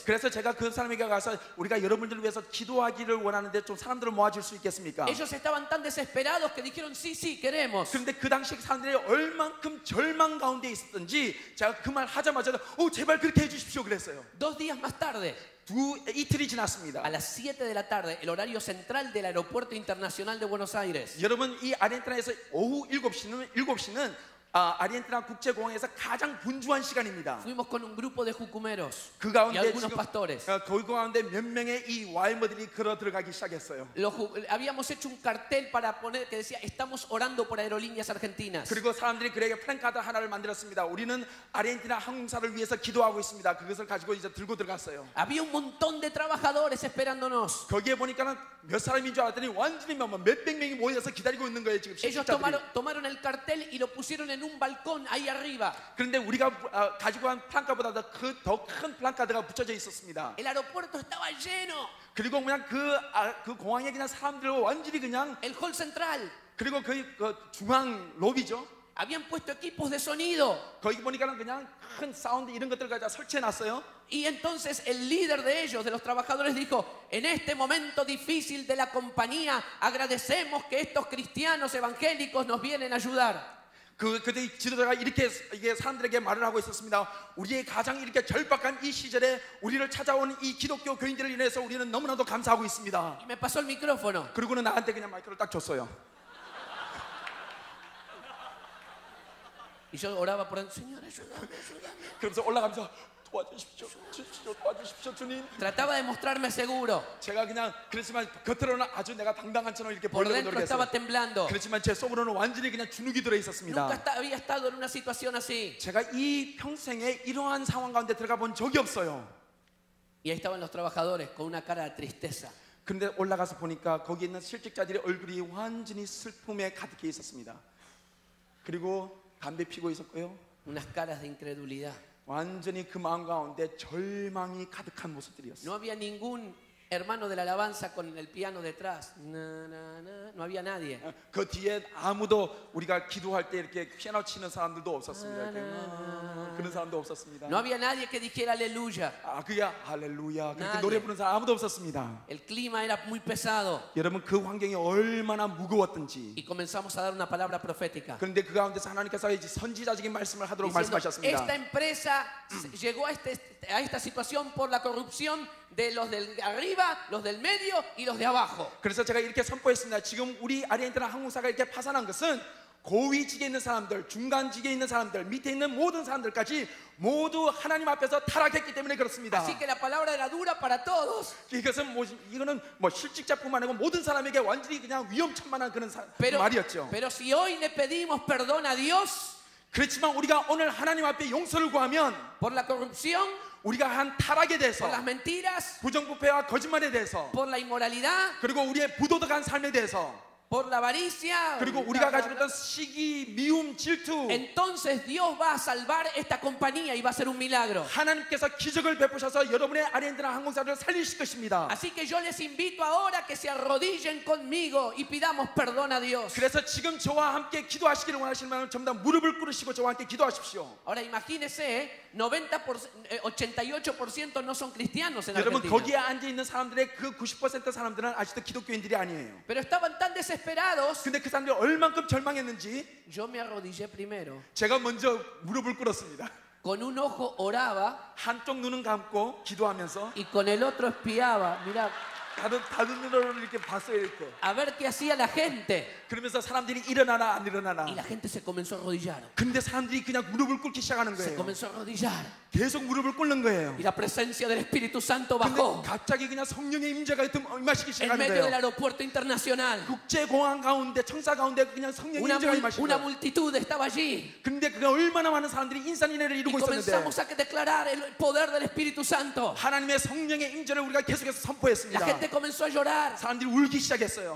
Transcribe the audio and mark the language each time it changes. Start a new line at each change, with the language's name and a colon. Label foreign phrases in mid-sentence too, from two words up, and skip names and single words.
Korean: 그래서 제가 그 사람에게 가서 우리가 여러분들을 위해서 기도하기를 원하는데 좀 사람들을 모아줄 수 있겠습니까?
Spanish: Ellos estaban tan desesperados que dijeron, sí, sí, queremos.
Korean: 그런데 그 당시 사람들이 얼만큼 절망 가운데 있었던지 제가 그 말 하자마자 제발 그렇게 해주십시오 그랬어요.
Spanish: 2 días más tarde,
Korean: 이틀이 지났습니다.
Spanish: a las 7 de la tarde, el horario central del Aeropuerto Internacional de Buenos Aires.
Korean: 여러분 이 아르헨티나에서 오후 7시는 아르헨티나 국제공항에서 가장 분주한 시간입니다.
Spanish: Fuimos con un grupo de jucumeros
Korean: 그
Spanish: y
Korean: 가운데
Spanish: algunos
Korean: 지금
Spanish: pastores.
Korean: 거기 가운데 몇 명의 이 와이머들이 걸어 들어가기 시작했어요.
Spanish: Habíamos hecho un cartel para poner que decía, estamos orando por aerolíneas argentinas.
Korean: 그리고 사람들이 그에게 플랜카드 하나를 만들었습니다. 우리는 아르헨티나 항공사를 위해서 기도하고 있습니다. 그것을 가지고 이제 들고 들어갔어요.
Spanish: Había un montón de trabajadores esperándonos.
Korean: 거기에 보니까는 몇 사람인 줄 알았더니 완전히 몇백 명이 모여서 기다리고 있는 거예요 지금.
Spanish: Ellos
Korean: 실직자들이.
Spanish: tomaron el cartel y lo pusieron en un balcón ahí arriba.
Korean: 그런데 우리가 가지고 간 플랜카드보다 더 큰 플랜카드가 붙여져 있었습니다.
Spanish: El aeropuerto estaba lleno.
Korean: 그리고 그냥 그 공항에 그냥 사람들과 완전히 그냥
Spanish: El hall central.
Korean: 그리고 그 중앙 로비죠.
Spanish: Habían puesto equipos de sonido.
Korean: 거기 보니까는 그냥 큰 사운드 이런 것들 갖다 설치해 놨어요.
Spanish: Y entonces el líder de ellos, de los trabajadores, dijo, en este momento difícil de la compañía, agradecemos que estos cristianos evangélicos nos vienen a ayudar.
Korean: 그때 지도자가 이렇게 이게 사람들에게 말을 하고 있었습니다. 우리의 가장 이렇게 절박한 이 시절에 우리를 찾아온 이 기독교 교인들을 인해서 우리는 너무나도 감사하고 있습니다.
Spanish: Y me pasó el micrófono.
Korean: 그리고는 나한테 그냥 마이크를 딱 줬어요.
Spanish: Y yo oraba por él, Señor, ayúdame, ayúdame.
Korean: 그러면서 올라가면서 도와주십시오, 도와주십시오, 주님.
Spanish: Trataba de mostrarme seguro.
Korean: 제가 그냥 그렇지만 겉으로는 아주 내가 당당한처럼 이렇게
Spanish: Por
Korean: 보이려고
Spanish: dentro estaba
Korean: 노력했어요.
Spanish: temblando.
Korean: 그렇지만 제 속으로는 완전히 그냥 주눅이 들어 있었습니다.
Spanish: Nunca había estado en una situación así.
Korean: 제가 이 평생에 이러한 상황 가운데 들어가 본 적이 없어요.
Spanish: Y ahí estaban los trabajadores con una cara de tristeza.
Korean: 그런데 올라가서 보니까 거기 있는 실직자들의 얼굴이 완전히 슬픔에 가득해 있었습니다. 그리고 담배 피고 있었고요.
Spanish: Unas caras de incredulidad.
Korean: 완전히 그 마음 가운데 절망이 가득한 모습들이었어요.
Spanish: No había ningún hermano de la alabanza con el piano detrás. No había nadie.
Korean: 그 뒤에 아무도 우리가 기도할 때 이렇게 피아노 치는 사람들도 없었습니다. 그런 사람도 없었습니다.
Spanish: No había nadie que dijera aleluya.
Korean: 그게 할렐루야 그렇게
Spanish: nadie.
Korean: 노래 부르는 사람 아무도 없었습니다.
Spanish: El clima era muy pesado.
Korean: 여러분 그 환경이 얼마나 무거웠던지.
Spanish: Y comenzamos a dar una palabra profética.
Korean: 그런데 그 가운데서 하나님께서 이제 선지자적인 말씀을 하도록
Spanish: Diciendo,
Korean: 말씀하셨습니다.
Spanish: esta empresa llegó a esta situación por la corrupción de los del arriba, los del medio y los de abajo.
Korean: 그래서 제가 이렇게 선포했습니다. 지금 우리 아르헨티나 항공사가 이렇게 파산한 것은 고위직에 있는 사람들, 중간직에 있는 사람들, 밑에 있는 모든 사람들까지 모두 하나님 앞에서 타락했기 때문에 그렇습니다.
Spanish: Así que la palabra era dura para todos.
Korean: 이거는 실직자뿐만 아니고 모든 사람에게 완전히 그냥 위험천만한 그런 말이었죠.
Spanish: Pero si hoy le pedimos perdón a Dios
Korean: 그렇지만 우리가 오늘 하나님 앞에 용서를 구하면
Spanish: por la corrupción,
Korean: 우리가 한 타락에
Spanish: por
Korean: 대해서,
Spanish: las mentiras,
Korean: 부정부패와 거짓말에 대해서,
Spanish: por la inmoralidad,
Korean: 그리고 우리의 부도덕한 삶에 대해서,
Spanish: por la avaricia.
Korean: 그리고 우리가 가지고 있던 시기, 미움, 질투,
Spanish: Entonces Dios va a salvar esta compañía y va a hacer un milagro.
Korean: 하나님께서 기적을 베푸셔서 여러분의 아르헨티나 항공사를 살리실 것입니다.
Spanish: Así que yo les invito ahora que se arrodillen conmigo y pidamos perdón a Dios.
Korean: 그래서 지금 저와 함께 기도하시기를 원하시는 분은 전부 다 무릎을 꿇으시고 저와 함께 기도하십시오.
Spanish: Ahora imagínese, 88% no son cristianos en
Korean: 여러분
Spanish: Argentina.
Korean: 거기에 앉아 있는 사람들의 그 90% 사람들은 아직도 기독교인들이 아니에요.
Spanish: Pero estaban tan desesperados,
Korean: 근데 그 사람들이 얼만큼 절망했는지
Spanish: yo me arrodillé primero.
Korean: 제가 먼저 무릎을 꿇었습니다.
Spanish: Con un ojo oraba
Korean: 한쪽 눈은 감고 기도하면서
Spanish: y con el otro espiaba. Mira,
Korean: 다른 눈으로 이렇게 봤어요. 이렇게.
Spanish: a ver qué hacía la gente.
Korean: 그러면서 사람들이 일어나나 안 일어나나.
Spanish: Y la gente se comenzó a arrodillar.
Korean: 근데 사람들이 그냥 무릎을 꿇기 시작하는
Spanish: Se
Korean: 거예요.
Spanish: comenzó a arrodillar.
Korean: 계속 무릎을 꿇는 거예요.
Spanish: Y la presencia del Espíritu Santo
Korean: 근데
Spanish: bajó
Korean: 갑자기 그냥 성령의 임재가 임하시기
Spanish: en
Korean: 시작하는
Spanish: medio del
Korean: 거예요.
Spanish: aeropuerto internacional.
Korean: 국제공항 가운데 청사 가운데 그냥 성령의 임재가 임하시는
Spanish: Una
Korean: 거예요.
Spanish: multitud estaba allí.
Korean: 근데 그가 얼마나 많은 사람들이 인산인해를
Spanish: Y
Korean: 이루고 있었는데
Spanish: comenzamos a declarar el poder del Espíritu Santo.
Korean: 하나님의 성령의 임재를 우리가 계속해서
Spanish: La
Korean: 선포했습니다.
Spanish: gente comenzó a llorar.
Korean: 사람들이 울기 시작했어요.